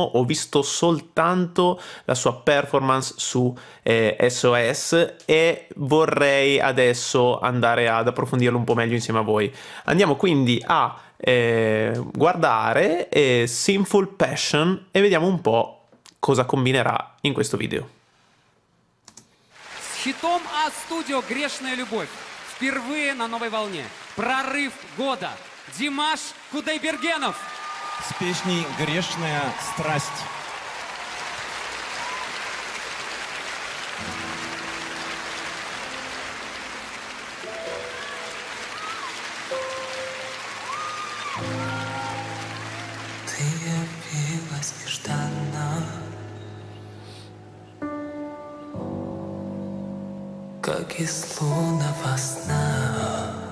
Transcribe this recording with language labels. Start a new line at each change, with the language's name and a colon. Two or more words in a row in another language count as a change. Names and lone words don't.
Italian: Ho visto soltanto la sua performance su SOS e vorrei adesso andare ad approfondirlo un po' meglio insieme a voi. Andiamo quindi a guardare Sinful Passion e vediamo un po' cosa combinerà in questo video.
Russian: С хитом А-студио «Грешная любовь». Впервые на новой волне. Прорыв года. Димаш Кудайбергенов. С песней «Грешная страсть». Ты явилась нежданно, как из лунного сна.